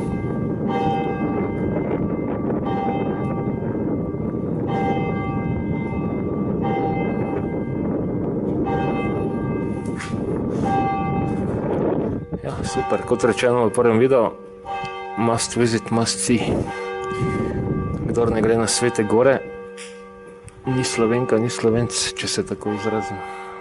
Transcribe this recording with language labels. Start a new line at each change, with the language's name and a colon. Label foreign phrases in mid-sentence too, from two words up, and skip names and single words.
Slovenian: Ja, super, kot rečeno v prvem videu,
English: must visit, must see.
Slovenian: Kdor ne gre na Svete gore, ni Slovenka, ni Slovenc, če se tako izrazim.